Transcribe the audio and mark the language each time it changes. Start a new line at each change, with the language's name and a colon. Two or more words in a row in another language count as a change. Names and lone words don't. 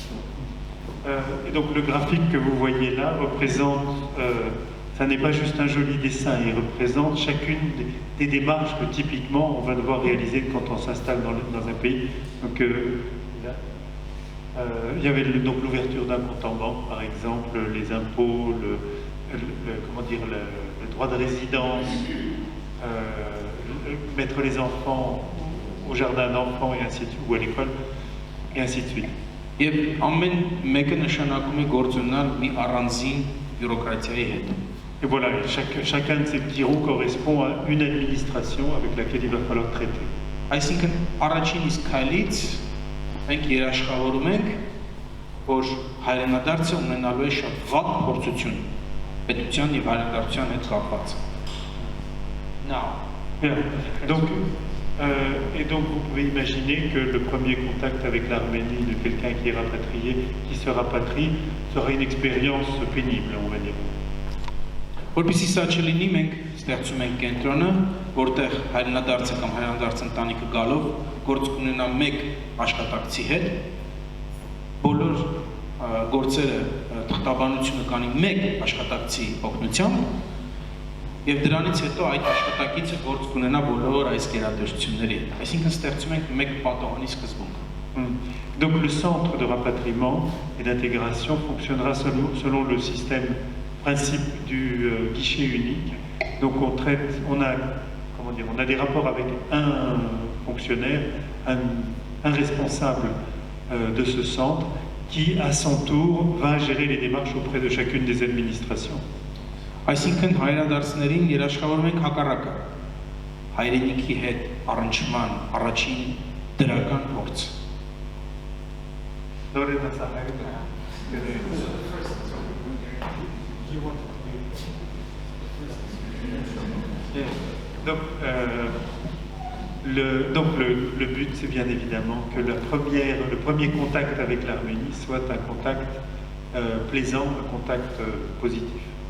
French: Et donc le graphique que vous voyez là représente, ça n'est pas juste un joli dessin, il représente chacune des démarches que typiquement on va devoir réaliser quand on s'installe dans un pays. Donc il y avait donc l'ouverture d'un compte en banque par exemple, les impôts, le droit de résidence, mettre les enfants au jardin d'enfants et ainsi de suite, ou à l'école, et ainsi de suite.
Armenian: Եվ ամեն մեկը նշանակում է գործ ունենալ մի առանձին բյուրոկրատիայի հետ։
French: Et voilà, chacun de ces petits roues correspond à une administration avec laquelle il va falloir traiter.
Armenian: Այսինքն առաջին իսկ քայլից մենք երաշխավորում ենք, որ հայրենադարձը ունենալու է շատ վատ փորձություն պետության եւ հայրենադարձության հետ կապված։
French: Et donc vous pouvez imaginer que le premier contact avec l'Arménie de quelqu'un qui est rapatrié, qui se rapatrie, sera une expérience pénible, on va dire.
Armenian: Որպեսզի սա չլինի, մենք ստեղծում ենք կենտրոնը, որտեղ հայրենադարձը կամ հայրենադարձ ընտանիքը գալով գործ կունենա մեկ աշխատակցի հետ, բոլոր գործերը թղթաբանությունը կանի մեկ աշխատակցի օգնությամբ, եւ դրանից հետո այդ աշխատակիցը գործ կունենա բոլոր այս գերատեսչությունների հետ։ Այսինքն ստեղծում ենք մեկ պատողանի սկզբունք։
French: Donc le centre de rapatriement et d'intégration fonctionnera selon le principe du guichet unique. Donc on a des rapports avec un fonctionnaire, un responsable de ce centre qui à son tour va gérer les démarches auprès de chacune des administrations.
Armenian: Այսինքն հայրենադարձներին երաշխավորում ենք հակառակը, հայրենիքի հետ առնչման առաջին դրական փորձ։
French: Donc le but c'est bien évidemment que le premier contact avec l'Arménie soit un contact plaisant, un contact positif.